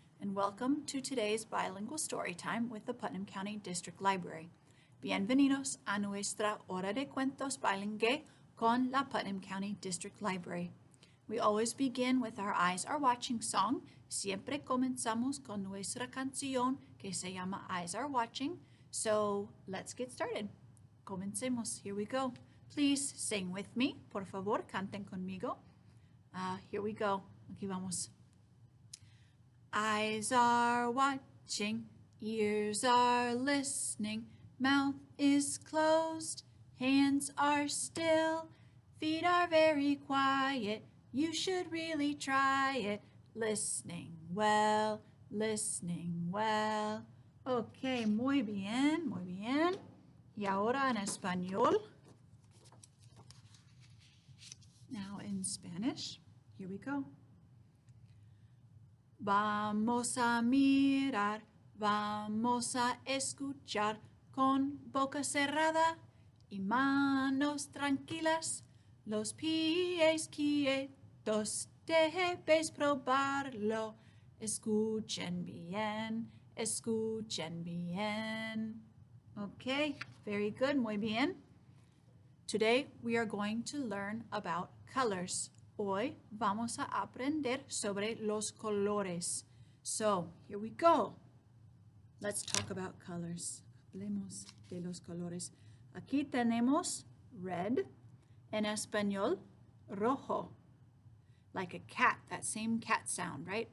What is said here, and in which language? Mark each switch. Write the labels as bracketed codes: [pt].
[en] And welcome to today's Bilingual Storytime with the Putnam County District Library. [es] Bienvenidos a nuestra hora de cuentos bilingüe con la Putnam County District Library. [en] We always begin with our Eyes Are Watching song. [es] Siempre comenzamos con nuestra canción que se llama Eyes Are Watching. [en] So let's get started. [es] Comencemos. [en] Here we go. Please sing with me. [es] Por favor, canten conmigo. [en] Here we go. [es] Aquí vamos. [en] Eyes are watching, ears are listening, mouth is closed, hands are still, feet are very quiet. You should really try it. Listening well, listening well. [es] Ok, muy bien, muy bien. Y ahora en español. [en] Now in Spanish. Here we go. [es] Vamos a mirar, vamos a escuchar con boca cerrada y manos tranquilas, los pies quietos, debes probarlo. Escuchen bien, escuchen bien. [en] Okay, very good, [es] muy bien. [en] Today we are going to learn about colors. [es] Hoy vamos a aprender sobre los colores. [en] So, here we go. Let's talk about colors. [es] Hablemos de los colores. Aquí tenemos red, en español, rojo. [en] Like a cat, that same cat sound, right?